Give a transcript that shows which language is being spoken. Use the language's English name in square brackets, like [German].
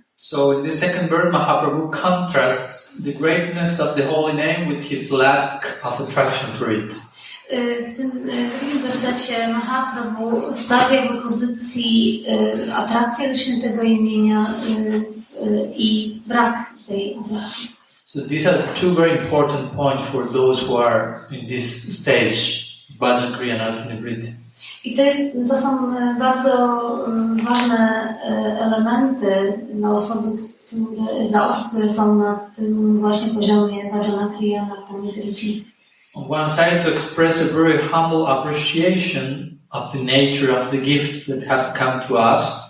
[English] So in the second verse, Mahaprabhu contrasts the greatness of the holy name with his lack of attraction for it. [Polish] W tym drugim wersecie Mahaprabhu stawia w opozycji atrakcję do świętego imienia i brak tej atrakcji. [English] So these are 2 very important points for those who are in this stage, bhajan kriya and anartha nivritti. [Polish] I to są bardzo ważne elementy dla osób, które są na tym właśnie poziomie bhajanakrii i anartha nivritti. [English] On one side, to express a very humble appreciation of the nature of the gift that have come to us.